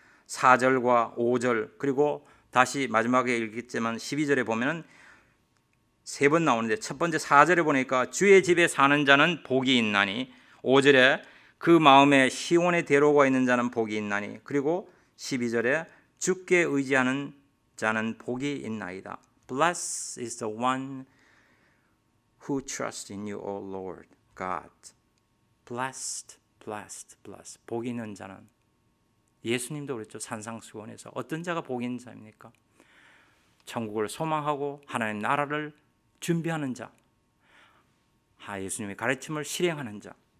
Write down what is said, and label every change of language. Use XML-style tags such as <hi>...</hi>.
<ko>4절과 5절 그리고 다시 마지막에 읽겠지만 12절에 보면 3번 나오는데 첫 번째 4절에 보니까 주의 집에 사는 자는 복이 있나니 5절에 그 마음에 시온의 대로가 있는 자는 복이 있나니 그리고 12절에 주께 의지하는 자는 복이 있나이다.</ko> <en>Blessed is the one who trusts in you, O Lord God. Blessed, blessed, blessed.</en> <ko>복이 있는 자는 예수님도 그랬죠. 산상수훈에서 어떤 자가 복이 있는 자입니까? 천국을 소망하고 하나님 나라를 준비하는 자, 예수님의 가르침을 실행하는 자.</ko>